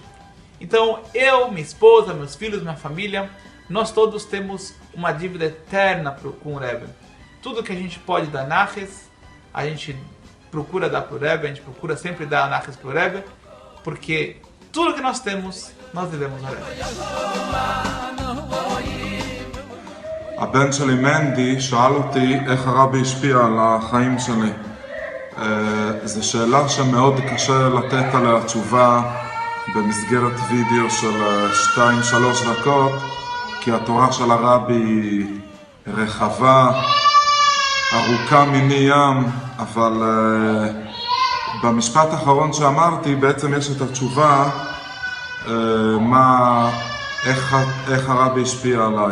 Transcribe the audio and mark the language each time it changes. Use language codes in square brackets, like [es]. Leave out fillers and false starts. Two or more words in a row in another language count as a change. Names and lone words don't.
[pt] Então, eu, minha esposa, meus filhos, minha família, nós todos temos uma dívida eterna com o Rebbe. Tudo que a gente pode dar nachas, a gente procura dar para o Rebbe, a gente procura sempre dar nachas para o Rebbe, porque tudo que nós temos, nós devemos ao Rebbe. [he] הבן שלי מנדי שאל אותי איך הרבי השפיע על החיים שלי. זו שאלה שמאוד קשה לתת עליה תשובה במסגרת וידאו של 2-3 דקות, כי התורה של הרבי היא רחבה, ארוכה מני ים, אבל במשפט האחרון שאמרתי בעצם יש את התשובה איך הרבי השפיע עליי.